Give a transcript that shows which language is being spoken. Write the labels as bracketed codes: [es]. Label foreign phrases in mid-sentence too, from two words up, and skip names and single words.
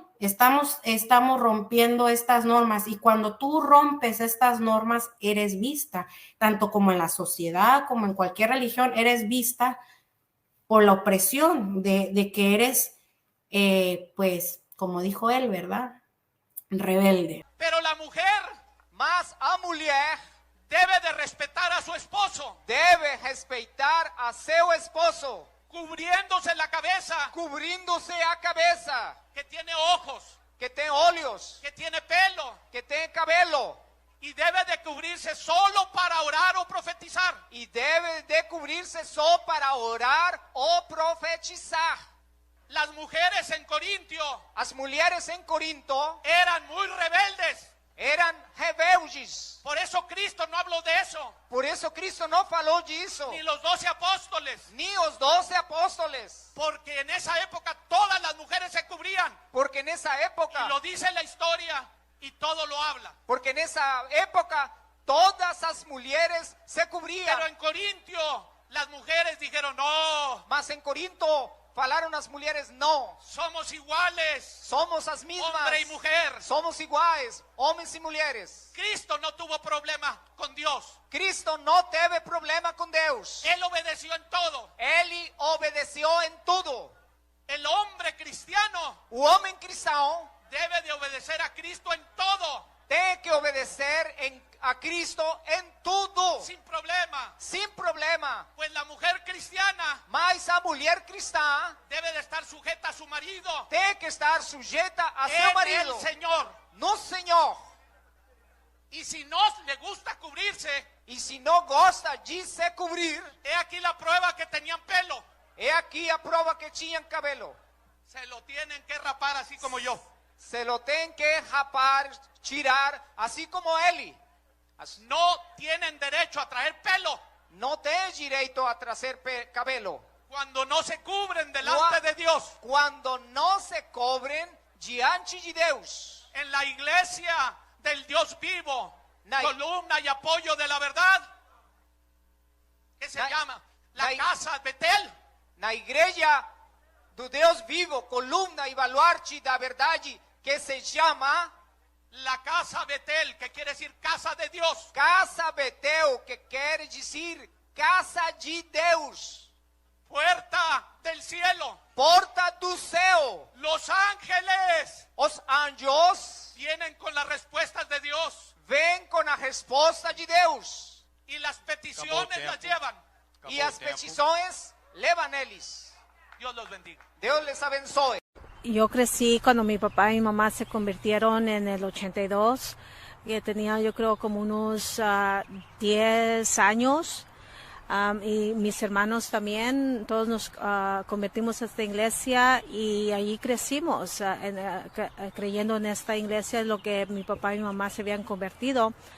[es] Estamos rompiendo estas normas y cuando tú rompes estas normas eres vista, tanto como en la sociedad como en cualquier religión, eres vista por la opresión de que eres, pues, como dijo él, ¿verdad? Rebelde. Pero la mujer, [pt] Mas a mulher [es] debe de respetar a su esposo, [pt] deve respeitar a seu esposo, [es] cubriéndose la cabeza, [pt] cobrindo-se a cabeça, [es] que tiene ojos, [pt] que tem olhos, [es] que tiene pelo, [pt] que tem cabelo, [es] y debe de cubrirse solo para orar o profetizar. [pt] e deve de cobrir-se só para orar ou profetizar. [es] Las mujeres en Corintio [pt] As mulheres em Corinto [es] eran muy rebeldes. [pt] eram rebeldes. [es] Por eso Cristo no habló de eso, [pt] Por isso Cristo não falou disso, [es] ni los 12 apóstoles, [pt] nem os 12 apóstolos, [es] porque en esa época todas las mujeres se cubrían. [pt] porque nessa época, [es] Y lo dice la historia y todo lo habla. [pt] porque nessa época todas as mulheres se [es] Pero [pt] cobriam. [es] en Corintio las mujeres dijeron, no, [pt] Mas em Corinto falaram as mulheres não, [es] somos iguales, [pt] somos as mesmas, [es] hombre y mujer. [pt] somos iguais, homens e mulheres. [es] Cristo no tuvo problema con Dios. [pt] Cristo não teve problema com Deus. [es] Él obedeció en todo. [pt] Ele obedeceu em tudo. [es] El hombre cristiano [pt] O homem cristão [es] debe de obedecer a Cristo en todo, [pt] tem que obedecer a Cristo em tudo, [es] sin problema. [pt] sem problema. [es] Pues la mujer cristiana [pt] Mas a mulher cristã [es] debe de estar sujeta a su marido [pt] tem que estar sujeita a seu [es] en el [pt] marido, [es] Señor. [pt] no Senhor. [es] Y si no le gusta cubrirse, [pt] E se não gosta de se cobrir, [es] he aquí la prueba que tenían pelo. [pt] é aqui a prova que tinham cabelo. [es] Se lo tienen que rapar así como yo. [pt] Se lo tem que rapar, tirar, assim como ele. [es] No tienen derecho a traer pelo [pt] Não tem direito a trazer cabelo. [es] cuando no se cubren delante de Dios. [pt] Quando não se cobrem diante de Deus. [es] En la iglesia del Dios vivo, [pt] Na- [es] columna y apoyo de la verdad, que se [pt] Na- [es] llama la [pt] na- [es] casa Betel. [pt] Na igreja do Deus vivo, coluna e baluarte da verdade, que se chama [es] La casa Betel, que quiere decir casa de Dios. [pt] Casa Betel, que quer dizer casa de Deus. [es] Puerta del cielo. [pt] Porta do céu. [es] Los ángeles [pt] Os anjos [es] vienen con las respuestas de Dios [pt] vêm com a resposta de Deus. [es] y las peticiones las llevan. [pt] E as petições levam eles. [es] Dios los bendiga. [pt] Deus les abençoe. [es] Yo crecí cuando mi papá y mi mamá se convirtieron en el 82 que tenía yo creo como unos 10 años. Y mis hermanos también, todos nos convertimos a esta iglesia y allí crecimos creyendo en esta iglesia, lo que mi papá y mi mamá se habían convertido.